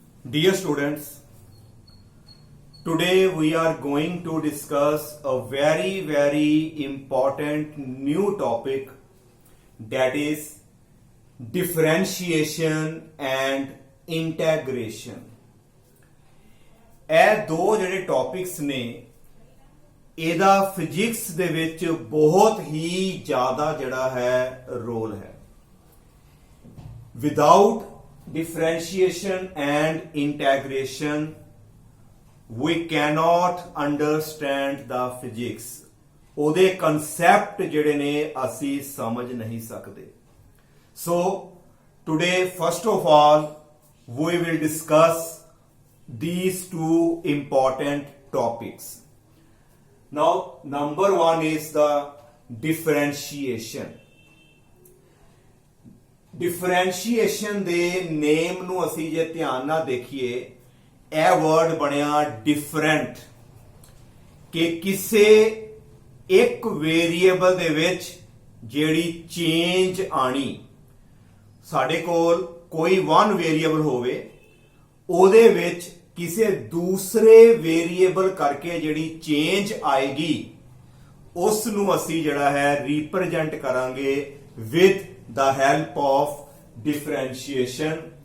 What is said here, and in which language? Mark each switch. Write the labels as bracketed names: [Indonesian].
[English] Dear students, today we are going to discuss a very important new topic, that is differentiation and integration. [Punjabi] ਇਹ ਦੋ ਜਿਹੜੇ topics ਨੇ ਇਹਦਾ physics ਦੇ ਵਿੱਚ ਬਹੁਤ ਹੀ ਜ਼ਿਆਦਾ ਜਿਹੜਾ ਹੈ ਰੋਲ ਹੈ. [English] Without differentiation and integration, we cannot understand the physics. [Punjabi] ਉਹਦੇ concept ਜਿਹੜੇ ਨੇ ਅਸੀਂ ਸਮਝ ਨਹੀਂ ਸਕਦੇ. [English] So today, first of all, we will discuss these two important topics. Now, number one is the differentiation. [Punjabi] Differentiation ਦੇ ਨੇਮ ਨੂੰ ਅਸੀਂ ਜੇ ਧਿਆਨ ਨਾਲ ਦੇਖੀਏ, ਇਹ ਵਰਡ ਬਣਿਆ ਡਿਫਰੈਂਟ, ਕਿ ਕਿਸੇ ਇੱਕ ਵੇਰੀਏਬਲ ਦੇ ਵਿੱਚ ਜਿਹੜੀ ਚੇਂਜ ਆਣੀ, ਸਾਡੇ ਕੋਲ ਕੋਈ ਵਨ ਵੇਰੀਏਬਲ ਹੋਵੇ, ਉਹਦੇ ਵਿੱਚ ਕਿਸੇ ਦੂਸਰੇ ਵੇਰੀਏਬਲ ਕਰਕੇ ਜਿਹੜੀ ਚੇਂਜ ਆਏਗੀ ਉਸ ਨੂੰ ਅਸੀਂ ਜਿਹੜਾ ਹੈ ਰਿਪਰੈਜ਼ੈਂਟ ਕਰਾਂਗੇ [English] With the help of differentiation.